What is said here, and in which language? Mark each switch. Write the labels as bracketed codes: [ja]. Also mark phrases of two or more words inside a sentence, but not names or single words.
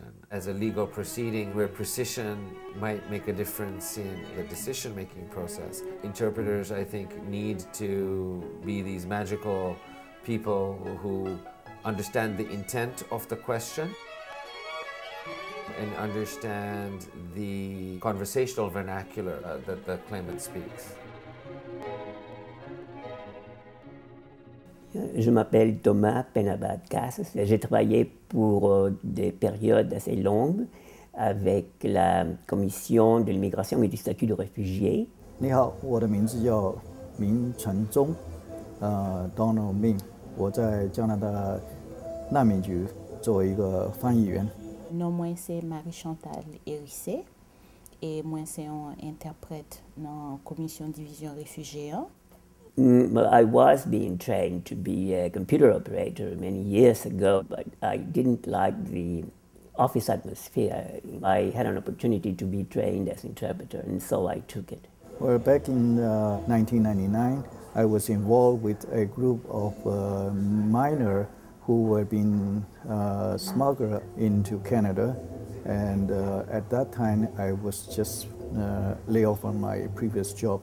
[en] As a legal proceeding where precision might make a difference in the decision-making process, interpreters, I think, need to be these magical people who understand the intent of the question and understand the conversational vernacular that the claimant speaks. [fr] Je m'appelle Thomas Penabad-Casas. J'ai travaillé pour des périodes assez longues avec la Commission de l'immigration et du statut de réfugié. [zh] 你好，我的名字叫明成忠，Donald Min。我在加拿大难民局作为一个翻译员。 [fr] Non, moi c'est Marie-Chantal Hérissé et moi c'est un interprète dans la Commission division réfugiés. [en] Well, I was being trained to be a computer operator many years ago, but I didn't like the office atmosphere. I had an opportunity to be trained as interpreter, and so I took it. Well, back in 1999, I was involved with a group of miners who were being smuggled into Canada, and at that time I was just laid off from my previous job.